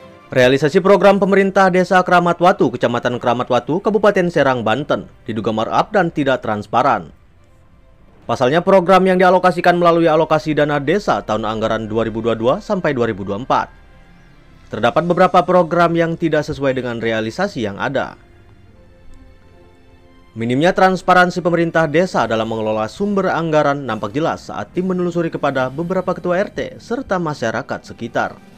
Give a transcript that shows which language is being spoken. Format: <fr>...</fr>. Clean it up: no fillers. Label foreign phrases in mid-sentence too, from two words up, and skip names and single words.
<id>Realisasi program pemerintah Desa Keramat Watu, Kecamatan Keramat Watu, Kabupaten Serang, Banten, diduga markup dan tidak transparan. Pasalnya program yang dialokasikan melalui alokasi dana desa tahun anggaran 2022 sampai 2024. Terdapat beberapa program yang tidak sesuai dengan realisasi yang ada. Minimnya transparansi pemerintah desa dalam mengelola sumber anggaran nampak jelas saat tim menelusuri kepada beberapa ketua RT serta masyarakat sekitar.</id>